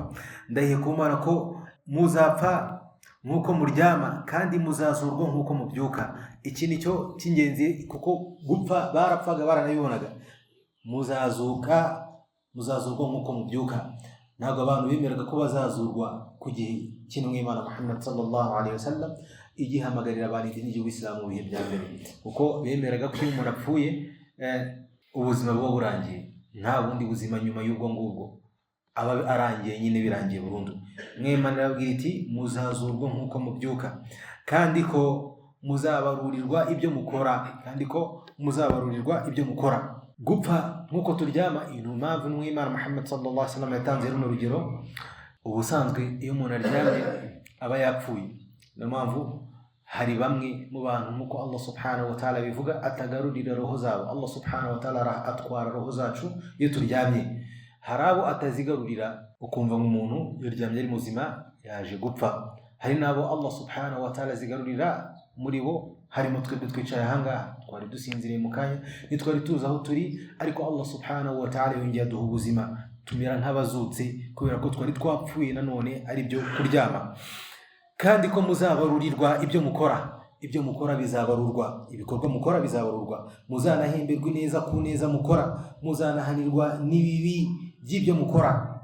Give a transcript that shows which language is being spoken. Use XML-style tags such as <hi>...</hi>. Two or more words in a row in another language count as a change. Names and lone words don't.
<rw>Ndahiye ku Mana ko muzapfa nk'uko muryama kandi muzazurwa nk'uko mubyuka. Iki ni cyo cy'ingenzi, kuko gupfa barapfaga baranabibonaga. Muzazurwa nk'uko mubyuka. Ntabwo abantu bemeraga ko bazazurwa ku gihe cy'intumwa y'Imana Muhammad</rw> <ar>صلى الله عليه وسلم</ar> <rw>igihamagarira abantu idini ry'Ubuislamu mu bihe bya mbere, kuko bemeraga ko iyo umuntu apfuye ubuzima buba burangiye, nta bundi buzima nyuma y'ubwo ngubwo, aba arangiye nyine, birangiye burundu. Imana irababwira iti muzazurwa nk'uko mubyuka, kandi ko muzabarurirwa ibyo mukora. Gupfa nk'uko turyama, iyo mpamvu n'Imana Muhammad</rw> <ar>صلى الله عليه وسلم</ar> <rw>yatanze runo rugero. Ubusanzwe iyo umuntu aryamye aba yapfuye. Niyo mpamvu hari bamwe mu bantu nk'uko Allah</rw> <ar>سبحانه وتعالى</ar> <rw>bivuga atagarurira roho zabo. Allah</rw> <ar>سبحانه وتعالى</ar> <rw>atwara roho zacu iyo turyamye. Hari abo atazigarurira, ukumva nk'umuntu yaryamye ari muzima yaje gupfa. Hari nabo Allah</rw> <ar>سبحانه وتعالى</ar> <rw>zigarurira, muri bo harimo twebwe twicaye ahangaha, twari dusinziriye mu kanya nitwari tuzi aho turi, ariko Allah</rw> <ar>سبحانه وتعالى</ar> <rw>yongeye aduha ubuzima tumera nk'abazutse, kubera ko twari twapfuye nanone ari byo kuryama. Kandi ko muzabarurirwa ibyo mukora bizabarurwa, ibikorwa mukora bizabarurwa. Muzanahemberwa neza ku neza mukora, muzanahanirwa n'ibibi by'ibyo mukora.</rw>